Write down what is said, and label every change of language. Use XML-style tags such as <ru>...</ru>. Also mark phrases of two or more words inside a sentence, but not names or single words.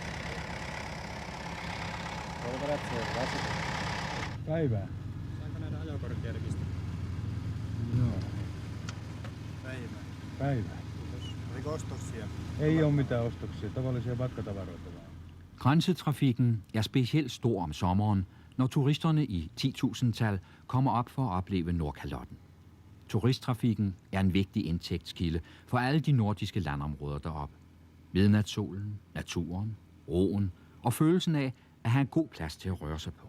<fi>Päivää. Saanko nähdä ajokorttia? korkearekister. Joo, päivä. Oliko ostoksia? Ei ole mitään ostoksia, tavallisia matkatavaroita vaan.</fi> <da>Grænsetrafikken er specielt stor om sommeren, når turisterne i 10.000-tal kommer op for at opleve Nordkalotten. Turisttrafikken er en vigtig indtægtskilde for alle de nordiske landområder deroppe. Midnatssolen, naturen, roen og følelsen af at have en god plads til at røre sig på.</da>